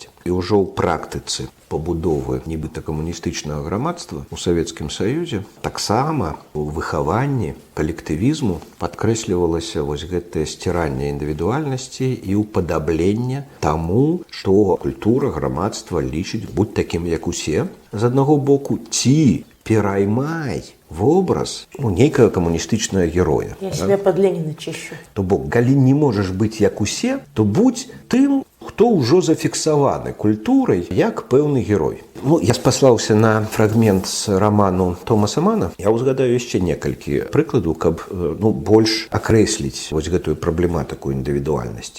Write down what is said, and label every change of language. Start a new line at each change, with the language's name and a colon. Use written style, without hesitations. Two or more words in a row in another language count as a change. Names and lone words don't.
Belarusian: І ўжо ў практыцы пабудовы нібыта камуністычнага грамадства ў Савецкім Саюзе таксама у выхаванні калектывізму падкрэслівалася вось гэтае сціранне індывідуальнасці і ўпадабленне таму, што культура грамадства лічыць будь такім, як усе, з аднаго боку, ці пераймай вобраз нейкага камуністычнага героя.
Russian: Я себя под Ленина чищу.
Belarusian: То бок, калі не можаш быць як усе, то будь тым, хто ўжо зафіксаваны культурай як пэўны герой. Я спаслаўся на фрагмент з раману Томаса Мана. Я ўзгадаю яшчэ некалькі прыкладаў, каб больш акрэсліць вось гэтую праблематыку індывідуальнасці.